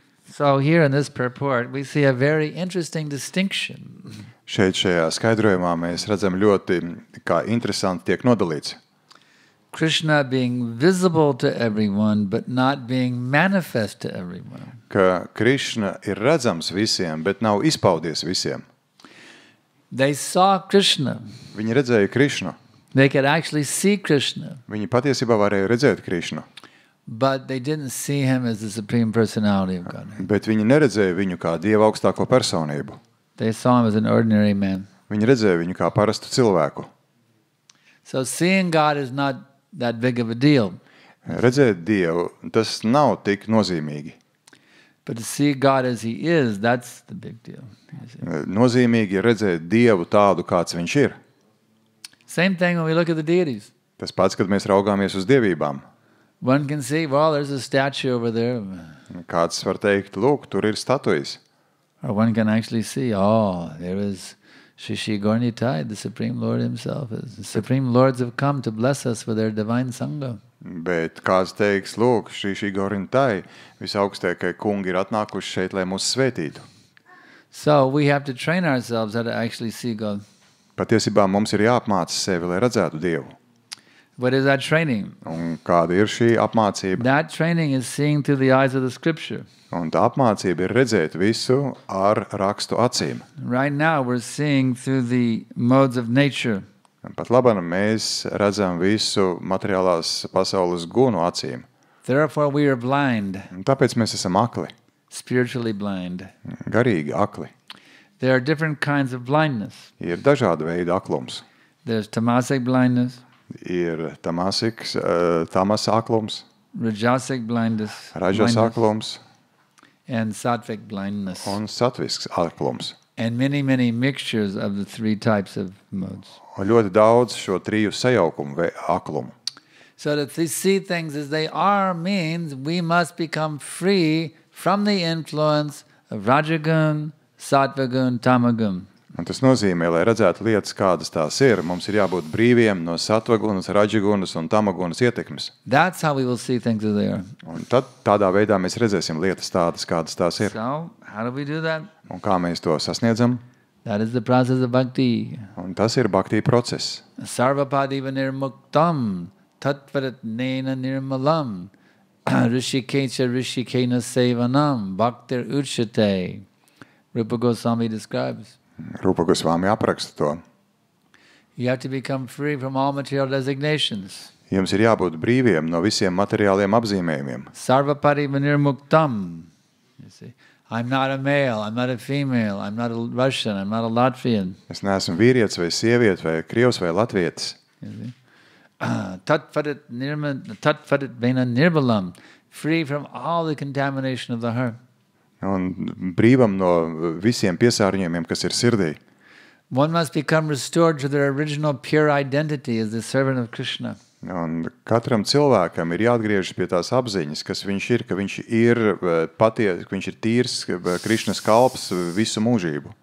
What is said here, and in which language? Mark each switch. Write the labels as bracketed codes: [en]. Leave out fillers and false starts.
[en] So here in this purport we see a very interesting distinction. [lv] Šajā skaidrojumā mēs redzam ļoti, kā interesanti tiek nodalīts. [en] Krishna being visible to everyone, but not being manifest to everyone. [lv] Ka Krišna ir redzams visiem, bet nav izpaudies visiem. [en] They saw Krishna. [lv] Viņi redzēja Krišnu. [en] They could actually see Krishna, [lv] Viņi patiesībā varēja redzēt Krišnu, [en] but they didn't see him as the Supreme Personality of Godhead. [lv] bet viņi neredzēja viņu kā Dieva augstāko personību. [en] They saw him as an ordinary man. [lv] Viņi redzēja viņu kā parastu cilvēku. [en] So seeing God is not that big of a deal. [lv] Redzēt Dievu, tas nav tik nozīmīgi. [en] But to see God as he is, that's the big deal. You see. [lv] Nozīmīgi ir redzēt Dievu tādu, kāds viņš ir. [en] Same thing when we look at the deities. [lv] Tas pats, kad mēs raugāmies uz dievībām. [en] One can see, well, there's a statue over there. [lv] Kāds var teikt, lūk, tur ir statujas. [en] Or one can actually see, oh, there is Shishi Gornitai, the Supreme Lord himself. The Supreme Lords have come to bless us with their divine Sangha. [lv] Bet kāds teiks, lūk, šī Gorintai, visaugstākie kungi ir atnākuši šeit, lai mūs svētītu. [en] So we have to train ourselves how to actually see God. [lv] Patiesībā mums ir jāapmāca sevi, lai redzētu Dievu. [en] What is that training? [lv] Un kāda ir šī apmācība? [en] That training is seeing through the eyes of the scripture. [lv] Un tā apmācība ir redzēt visu ar rakstu acīm. [en] Right now we're seeing through the modes of nature. [lv] Pat labāk mēs redzam visu materiālās pasaules gunu acīm. [en] Therefore we are blind, [lv] Un tāpēc mēs esam akli, [en] spiritually blind. [lv] garīgi akli. [en] There are different kinds of blindness. [lv] Ir dažāda veida aklums. [en] There's tamasic blindness, [lv] Ir tamas aklums, [en] rajasic blindness, [lv] ražas aklums [en] and sattvic blindness. [lv] un satvisks aklums. [en] And many, many mixtures of the three types of modes. [lv] Un ļoti daudz šo triju sajaukumu aklumu. [en] So to see things as they are means we must become free from the influence of Rajagun, Sattvagun, Tamagun. [lv] Un tas nozīmē, lai redzētu lietas, kādas tās ir, mums ir jābūt brīviem no satvagunas, raģigunas un tamagunas ietekmes. [en] That's how we will see things as they are. [lv] Un tad tādā veidā mēs redzēsim lietas tādas, kādas tās ir. [en] So, how do we do that? [lv] Un kā mēs to sasniedzam? [en] That is the process of bhakti. [lv] Un tas ir bhaktī process. [sa] Sarvapadiva nirmuktam, tatvaratnena nirmalam, rishikecha rishikena sevanam, bhaktir uchate. [en] Rupa Goswami describes. [lv] Rūpa Gosvami apraksta to. [en] You have to become free from all material designations. [lv] Jums ir jābūt brīviem no visiem materiāliem apzīmējumiem. [sa] Sarvapadiva nirmuktam. [en] You see, I'm not a male, I'm not a female, I'm not a Russian, I'm not a Latvian. [lv] Es neesmu vīrietis vai sieviete vai krievs vai latvietis. [sa] Tatvarit vena nirbalam, [en] free from all the contamination of the heart. [lv] Un brīvam no visiem piesārņojumiem, kas ir sirdī. [en] One must become restored to their original pure identity as the servant of Krishna. [lv] Un katram cilvēkam ir jāatgriežas pie tās apziņas, kas viņš ir, ka viņš ir ka viņš ir tīrs Krišnas kalps visu mūžību.